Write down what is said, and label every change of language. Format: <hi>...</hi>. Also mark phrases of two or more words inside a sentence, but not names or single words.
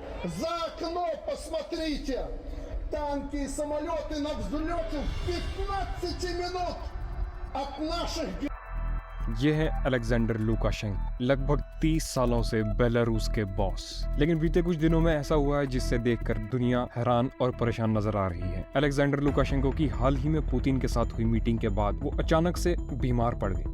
<ru>За окно посмотрите! Танки и самолеты на взлете в 15 минут от наших...</ru> <hi>ये है अलेक्जेंडर लुकाशेंको, लगभग 30 सालों से बेलारूस के बॉस। लेकिन बीते कुछ दिनों में ऐसा हुआ है जिससे देखकर दुनिया हैरान और परेशान नजर आ रही है। अलेक्जेंडर लुकाशेंको की हाल ही में पुतिन के साथ हुई मीटिंग के बाद वो अचानक से बीमार पड़ गए।</hi>